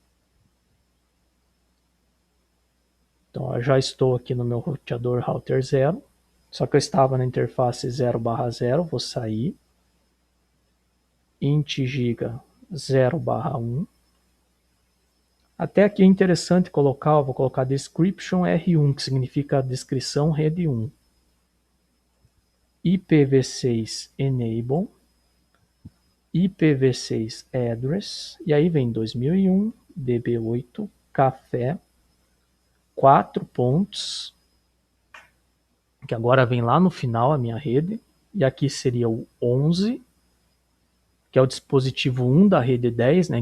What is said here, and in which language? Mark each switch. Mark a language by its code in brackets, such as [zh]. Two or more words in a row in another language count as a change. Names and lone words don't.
[pt] Então, eu já estou aqui no meu roteador router 0, só que eu estava na interface 0/0, vou sair, int giga 0/1. Até aqui é interessante colocar, eu vou colocar description R1, que significa descrição rede 1. [en] IPv6 enable, IPv6 address, [pt] e aí vem 2001, DB8, café, 4 pontos, que agora vem lá no final a minha rede, e aqui seria o 11, que é o dispositivo 1 da rede 10, né?